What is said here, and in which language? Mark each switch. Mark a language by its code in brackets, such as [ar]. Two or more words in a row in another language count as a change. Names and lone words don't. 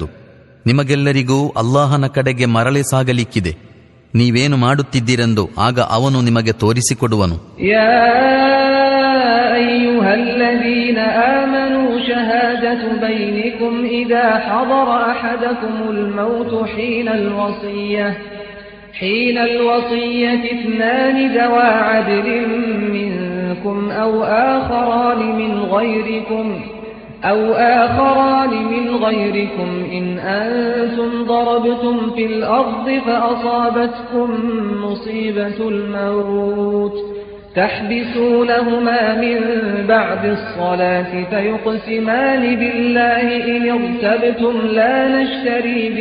[kn] ನಿಮಗೆಲ್ಲರಿಗೂ ಅಲ್ಲಾಹನ ಕಡೆಗೆ ಮರಳಿ ಸಾಗಲಿಕ್ಕಿದೆ. ನೀವೇನು ಮಾಡುತ್ತಿದ್ದೀರೆಂದು ಆಗ ಅವನು ನಿಮಗೆ ತೋರಿಸಿಕೊಡುವನು. [ar] يا أيها الذين آمنوا شهادة بينكم إذا حضر أحدكم الموت حين الوصية اثنان ذوى عدل منكم أو آخران من غيركم إن أنتم ضربتم في الأرض فأصابتكم مصيبة الموت تحبسونهما من بعد الصلاة فيقسمان بالله إن ارتبتم لا نشتري